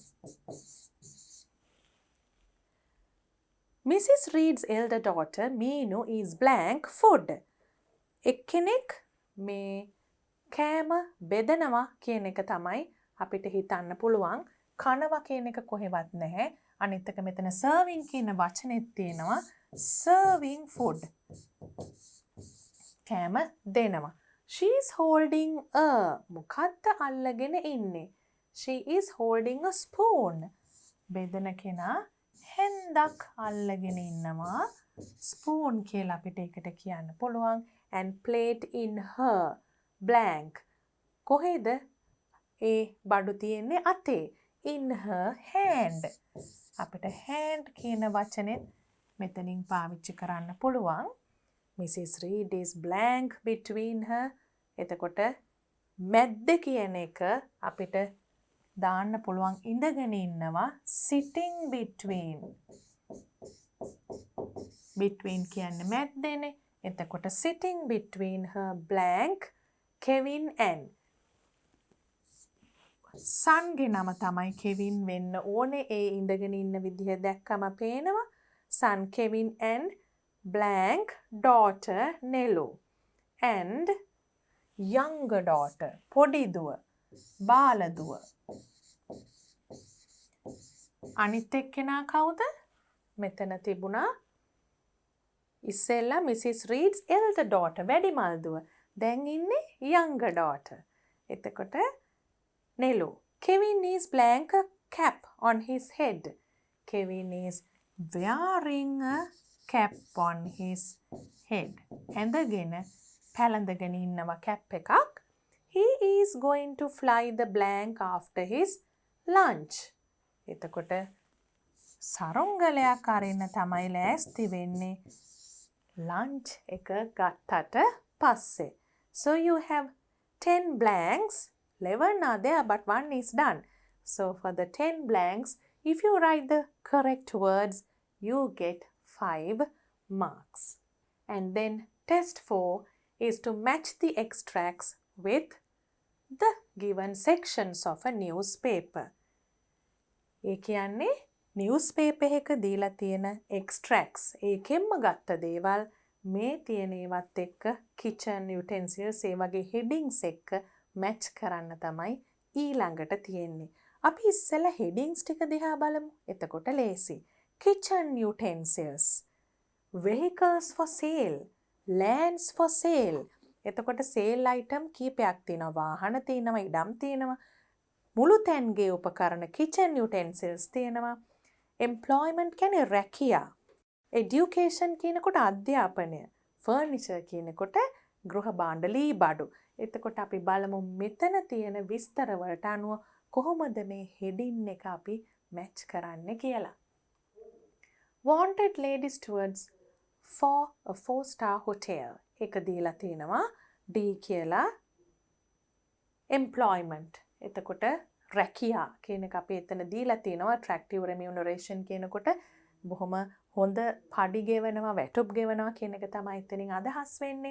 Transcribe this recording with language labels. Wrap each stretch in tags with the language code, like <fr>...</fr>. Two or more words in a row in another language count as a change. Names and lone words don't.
<en>Mrs. Reed's elder daughter Meenu is blank food.</en> <si>එක්කෙනෙක් මේ කෑම බෙදනවා කියන එක තමයි අපිට හිතන්න පුළුවන්. කනවා කියන එක කොහෙවත් නැහැ. අනිත් එක මෙතන serving කියන වචනේත් තියෙනවා</si> <en>serving food.</en> <si>කෑම දෙනවා.</si> <en>She is holding a</en> <si>මොකද්ද අල්ලගෙන ඉන්නේ?</si> <en>She is holding a spoon.</en> <si>බෙදන කෙනා හැන්දක් අල්ලගෙන ඉන්නවා. spoon කියලා අපිට ඒකට කියන්න පුළුවන්.</si> <en>and plate in her blank.</en> <si>කොහෙද ඒ බඩු තියෙන්නේ? අතේ.</si> <en>in her hand.</en> <si>අපිට hand කියන වචනේත් මෙතනින් පාවිච්චි කරන්න පුළුවන්.</si> <en>Mrs. Reed is blank between her.</en> <si>එතකොට මැද්ද කියන එක අපිට දාන්න පුළුවන් ඉඳගෙන ඉන්නවා.</si> <en>sitting between.</en> <si>between කියන්නේ මැද්දනේ.</si> <en>එතකොට sitting between her blank Kevin and.</en> <si>සන්ගේ නම තමයි කෙවින් වෙන්න ඕනේ. ඒ ඉඳගෙන ඉන්න විදිහ දැක්කම පේනවා.</si> <en>son Kevin and blank daughter Nelu and younger daughter</en> <si>පොඩි දුව බාල දුව. අනිත් එක්කෙනා කවුද? මෙතන තිබුණා ඉස්සෙල්ලා Mrs.</si> <en>Reed's elder daughter</en> <si>වැඩිමල් දුව. දැන් ඉන්නේ</si> <en>younger daughter.</en> <si>එතකොට Nelu.</si> <en>Kevin is blank a cap on his head. Kevin is wearing a cap on his head.</en> <si>ඇඳගෙන පැළඳගෙන ඉන්නවා cap එකක්.</si> <en>He is going to fly the blank after his lunch.</en> <si>එතකොට සරුංගලයක් අරින්න තමයි ලෑස්ති වෙන්නේ lunch එක ගත්තට පස්සේ.</si> <en>So you have 10 blanks. 11 are there but 1 is done. So for the 10 blanks, if you write the correct words, you get 5 marks. And then test 4 is to match the extracts with the given sections of a newspaper.</en> <si>ඒ කියන්නේ නිවුස්පේපර් එක දීලා තියෙන එක්ස්ට්‍රැක්ට්ස් ඒකෙන්ම ගත්ත දේවල් මේ තියෙන ඒවත් එක්ක</si> <en>kitchen utensils</en> <si>ඒ වගේ හෙඩින්ග්ස් එක්ක මැච් කරන්න තමයි ඊළඟට තියෙන්නේ. අපි ඉස්සෙල්ලා හෙඩින්ග්ස් ටික දිහා බලමු. එතකොට ලේසි.</si> <en>kitchen utensils, vehicles for sale, lands for sale.</en> <si>එතකොට</si> <en>sale item</en> <si>කීපයක් තියෙනවා. වාහන තියෙනවා, ඉඩම් තියෙනවා. මුළු තැන්ගේ උපකරණ</si> <en>kitchen utensils</en> <si>තියෙනවා. employment කියන්නේ රැකියා. education කියනකොට අධ්‍යාපනය. furniture කියනකොට ගෘහ භාණ්ඩ ලී බඩු. එතකොට අපි බලමු මෙතන තියෙන විස්තර වලට අනුව කොහොමද මේ heading එක අපි match කරන්නේ කියලා.</si> <en>Wanted ladies towards for a 4-star hotel.</en> <si>එක දීලා තියෙනවා D කියලා employment. එතකොට රැකියා කියන එක අපි එතන දීලා තියෙනවා</si> <en>attractive remuneration</en> <si>කියනකොට බොහොම හොඳ පඩි ගෙවනවා වැටුප් ගෙවනවා කියන එක තමයි එතනින් අදහස් වෙන්නේ.</si>